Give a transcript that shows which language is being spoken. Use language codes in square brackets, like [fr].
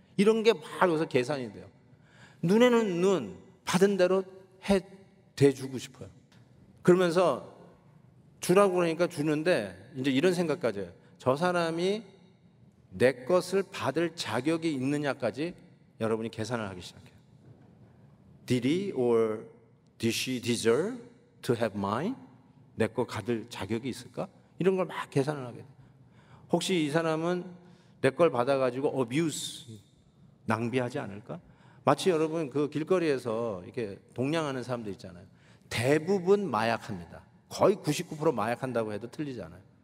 [ko] 이런 게 바로 여기서 계산이 돼요. 눈에는 눈, 받은 대로 대주고 싶어요. 그러면서 주라고 그러니까 주는데 이제 이런 생각까지 해요. 저 사람이 내 것을 받을 자격이 있느냐까지 여러분이 계산을 하기 시작해요. [en] Did he or did she deserve to have mine? [ko] 내 거 받을 자격이 있을까? 이런 걸 막 계산을 하게 돼요. 혹시 이 사람은 내 걸 받아가지고 abuse, 낭비하지 않을까? 마치 여러분 그 길거리에서 이렇게 동냥하는 사람들 있잖아요. 대부분 마약합니다. 거의 99% 마약한다고 해도 틀리지 않아요.